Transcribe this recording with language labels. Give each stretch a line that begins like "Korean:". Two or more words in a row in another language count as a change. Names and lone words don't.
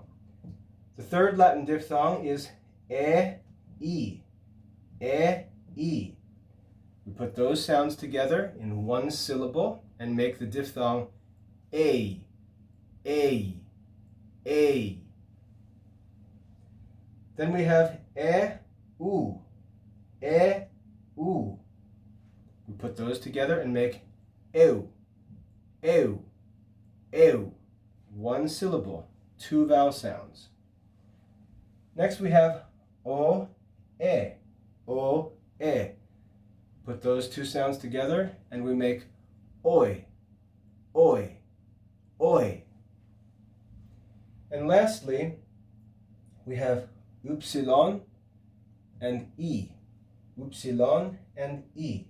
English: The third Latin diphthong is e, e. E, e. We put those sounds together in 1 syllable and make the diphthong a, a, a. Then we have e, u, e, u. We put those together and make ew, ew, ew. 1 syllable, 2 vowel sounds. Next we have o, e, o, e. Put those 2 sounds together and we make oi, oi, oi. And lastly, we have upsilon and e, upsilon and e.